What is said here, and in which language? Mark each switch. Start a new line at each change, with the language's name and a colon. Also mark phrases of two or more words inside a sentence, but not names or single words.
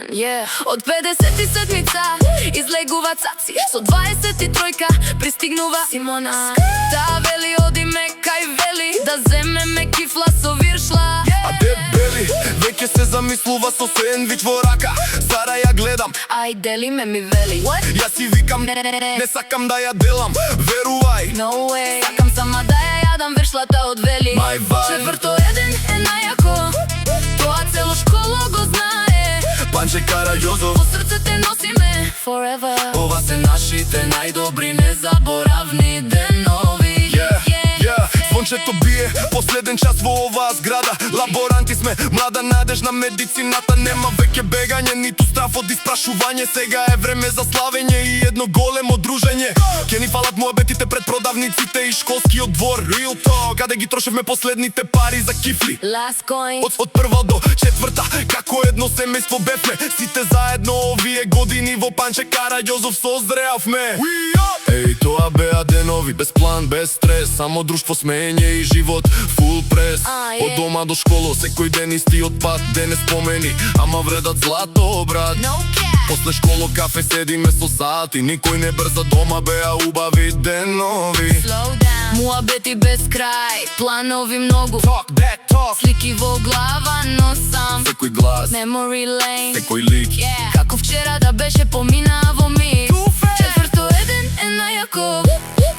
Macedonian: Од 57-ца излегува Цаци, со 23-ка пристигнува Симона. Таа вели одиме кај вели, да земеме кифла со виршла. А дед Бели веќе се замислува со сендвич во рака. Сара ја гледам, Ај делиме ми вели. јас си викам, не сакам да ја делам, верувај.
English: No way.
Macedonian: Сакам сама да ја јадам виршлата од вели.
English: My vibe.
Macedonian: Четврто еден е најако, тоа цело школа го знае. Панче Караѓозов, По срцете носиме forever. ова се Нашите најдобри незаборавни денови. Звончето бие, последен час во оваа зграда. Лаборанти сме, млада надеж на медицината. Нема веќе бегање, ниту страф од испрашување. Сега е време за славење и едно големо дружење. Ке ни фалат муабетите пред продавниците и школскиот двор.
English: Real talk,
Macedonian: каде ги трошевме последните пари за кифли.
English: Last coin.
Macedonian: Од прва до четврта, како едно семејство бевме. Сите заедно овие години во Панче Караѓозов созреавме. Еј, тоа беа денови, без план, без стрес. Само друштво, смење и живот, фул прес. Од дома до школо, секој ден истиот пат. Денес спомени, ама вредат злато, брат.
English: No cap.
Macedonian: После школо кафе седиме со сати. Никој не брза, дома беа убави денови.
English: Slow down.
Macedonian: Муабети без крај, планови многу.
English: Talk that talk.
Macedonian: Слики во глава носам. Секој глас,
English: Memory lane.
Macedonian: секој лик. Како вчера да беше помина во миг. Четврто еден е најако,